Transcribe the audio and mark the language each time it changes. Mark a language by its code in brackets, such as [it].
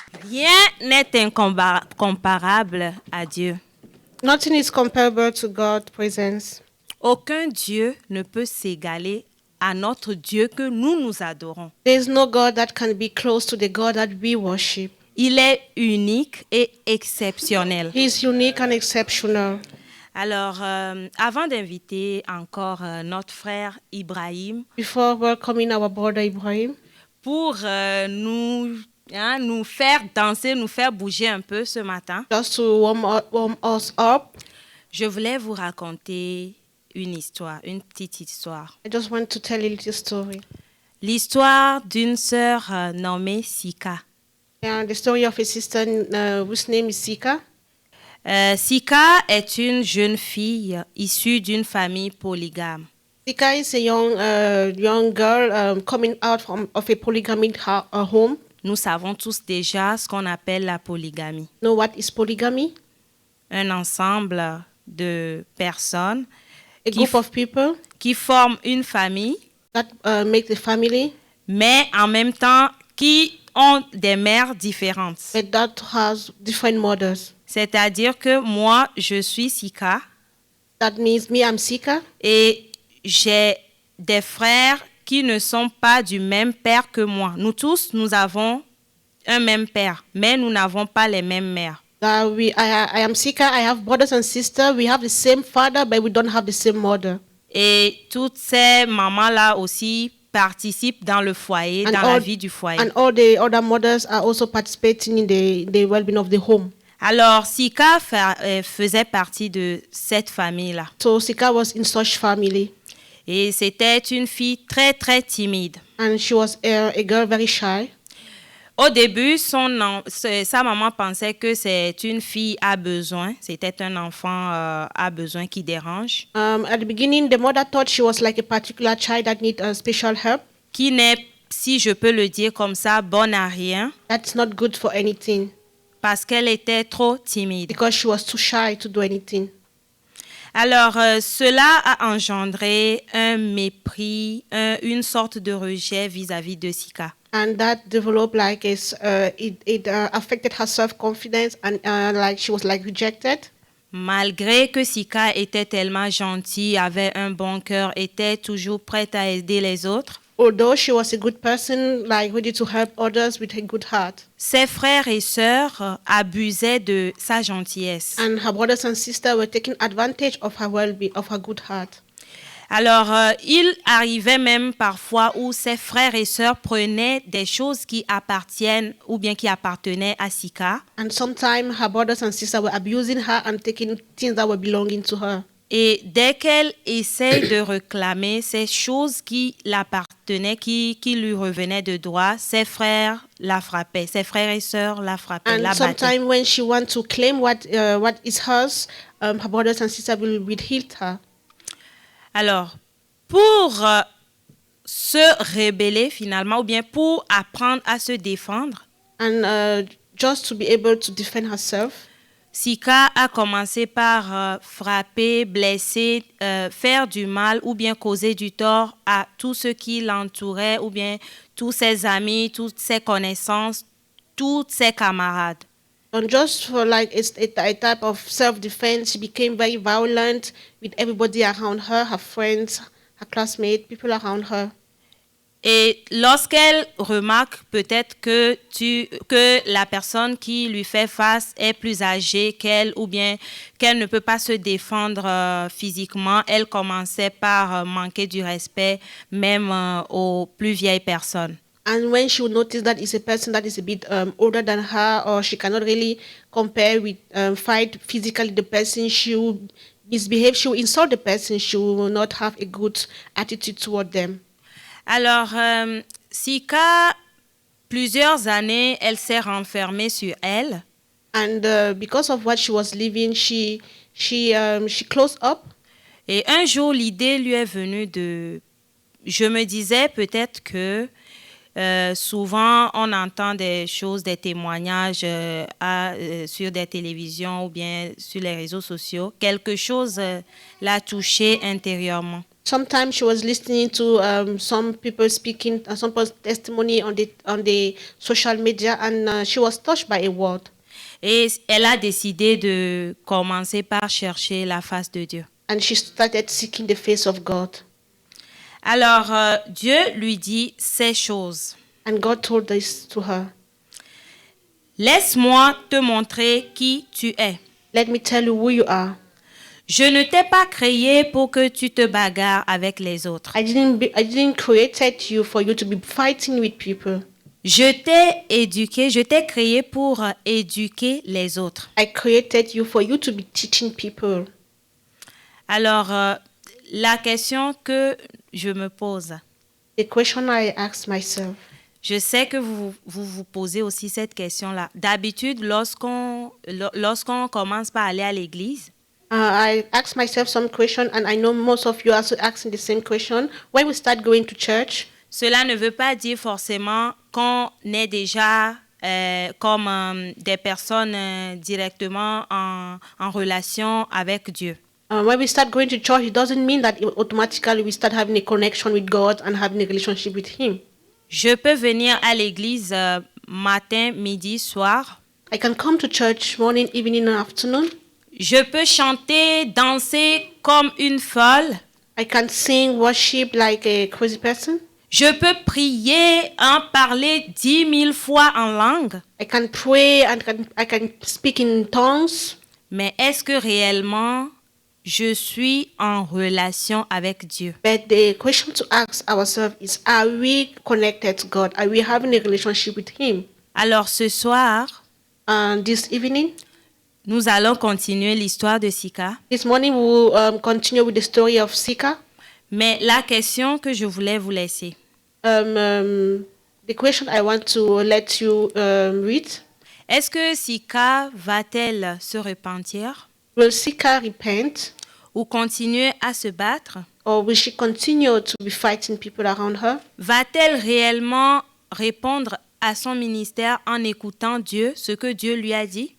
[fr] Rien n'est incomparable à Dieu. [en] Nothing is comparable to God's presence. [fr] Aucun Dieu ne peut s'égaler à notre Dieu que nous adorons. [en] There is no God that can be close to the God that we worship. [fr] Il est unique et exceptionnel. [en] He is unique and exceptional. [fr] Alors, avant d'inviter encore notre frère Ibrahim [en] Before welcoming our brother Ibrahim, [fr] pour nous faire danser, nous faire bouger un peu ce matin, [en] just to warm us up, [fr] je voulais vous raconter une petite histoire. [en] I just want to tell a little story. [fr] L'histoire d'une sœur nommée Sika. [en] The story of a sister whose name is Sika. [fr] Sika est une jeune fille issue d'une famille polygame. [en] Sika is a young girl coming out of a polygamic home. [fr] Nous savons tous déjà ce qu'on appelle la polygamie. [en] Know what is polygamy? [fr] Un ensemble de personnes [en] A group of people [fr] qui forment une famille, [en] that make the family, [fr] mais en même temps qui ont des mères différentes. [en] but that has different mothers. [fr] C'est-à-dire que moi, je suis Sika [en] That means me, I'm Sika, [fr] et j'ai des frères qui ne sont pas du même père que moi. Nous tous, nous avons un même père, mais nous n'avons pas les mêmes mères. [en] I am Sika. I have brothers and sisters. We have the same father, but we don't have the same mother. [fr] Et toutes ces mamans-là aussi participent dans le foyer, dans la vie du foyer. [en] And all the other mothers are also participating in the well-being of the home. [fr] Alors, Sika faisait partie de cette famille-là. [en] So Sika was in such family, [fr] Et c'était une fille très, très timide. [en] and she was a girl very shy. [fr] Au début, sa maman pensait que c'est une fille à besoin. C'était un enfant à besoin qui dérange, [en] At the beginning, the mother thought she was like a particular child that need special help. [fr] qui n'est, si je peux le dire comme ça, bonne à rien, [en] That's not good for anything [fr] parce qu'elle était trop timide. [en] because she was too shy to do anything. [fr] Alors, cela a engendré un mépris, une sorte de rejet vis-à-vis de Sika. [en] And that developed like it affected her self-confidence, and like she was like rejected. [fr] Malgré que Sika était tellement gentille, avait un bon cœur, était toujours prête à aider les autres, [en] Although she was a good person, like ready to help others with a good heart. [fr] ses frères et sœurs abusaient de sa gentillesse. [en] And her brothers and sisters were taking advantage of her well-being, of her good heart. [fr] Alors, il arrivait même parfois où ses frères et sœurs prenaient des choses qui appartiennent ou bien qui appartenaient à Sika. [en] And sometimes her brothers and sisters were abusing her and taking things that were belonging to her. [fr] Et dès qu'elle essaye de réclamer ces choses qui l'appartenaient, qui lui revenaient de droit, ses frères la frappaient, ses frères et sœurs la frappaient, [en] And [fr] la battaient. [en] sometimes when she wants to claim what is hers, her brothers and sisters will hit her. [fr] Alors, pour se rebeller finalement, ou bien pour apprendre à se défendre, [en] And just to be able to defend herself, [fr] Sika a commencé par frapper, blesser, faire du mal ou bien causer du tort à tous ceux qui l'entouraient ou bien tous ses amis, toutes ses connaissances, tous ses camarades. [en] and just for like a type of self-defense, she became very violent with everybody around her, her friends, her classmates, people around her. [fr] Et lorsqu'elle remarque peut-être que la personne qui lui fait face est plus âgée qu'elle ou bien qu'elle ne peut pas se défendre physiquement, elle commençait par manquer du respect même aux plus vieilles personnes. [en] And when she would notice that it's a person that is a bit older than her, or she cannot really compare with, fight physically the person, she will misbehave, she will insult the person, she will not have a good attitude toward them. [fr] Alors, Sika, plusieurs années, elle s'est renfermée sur elle. [en] And because of what she was living, she closed up. [fr] Et un jour, l'idée lui est venue de... Je me disais peut-être que souvent, on entend des choses, des témoignages sur des télévisions ou bien sur les réseaux sociaux. Quelque chose l'a touchée intérieurement. [en] Sometimes she was listening to some people speaking, some people's testimony on the social media, and she was touched by a word. [fr] Et elle a décidé de commencer par chercher la face de Dieu. [en] And she started seeking the face of God. [fr] Alors, Dieu lui dit ces choses. [en] And God told this to her. [fr] Laisse-moi te montrer qui tu es. [en] Let me tell you who you are. [fr] Je ne t'ai pas créé pour que tu te bagarres avec les autres. [en] I didn't create you for you to be fighting with people. [fr] Je t'ai créé pour éduquer les autres. [en] I created you for you to be teaching people. [fr] Alors, la question que je me pose, [en] The question I asked myself. [fr] je sais que vous posez aussi cette question-là. D'habitude, lorsqu'on commence par aller à l'église, [en] I asked myself some question, and I know most of you are also asking the same question. When we start going to church, [fr] cela ne veut pas dire forcément qu'on est déjà comme des personnes directement en relation avec Dieu. [en] when we start going to church, it doesn't mean that automatically we start having a connection with God and having a relationship with Him. [fr] Je peux venir à l'église matin, midi, soir. [en] I can come to church morning, evening, and afternoon. [fr] Je peux chanter, danser comme une folle. [en] I can sing, worship like a crazy person. [fr] Je peux prier, parler 10 000 fois en langue. [en] I can pray and I can speak in tongues. [fr] Mais est-ce que réellement je suis en relation avec Dieu? [en] But the question to ask ourselves is, are we connected to God? Are we having a relationship with Him? [fr] Alors ce soir, [en] This evening, [fr] nous allons continuer l'histoire de Sika. [en] this morning we will continue with the story of Sika. [fr] Mais la question que je voulais vous laisser, [en] The question I want to let you read. [fr] est-ce que Sika va-t-elle se repentir [en] Will Sika repent, [fr] ou continuer à se battre? [en] or will she continue to be fighting people around her? [fr] Va-t-elle réellement répondre à son ministère en écoutant Dieu, ce que Dieu lui a dit?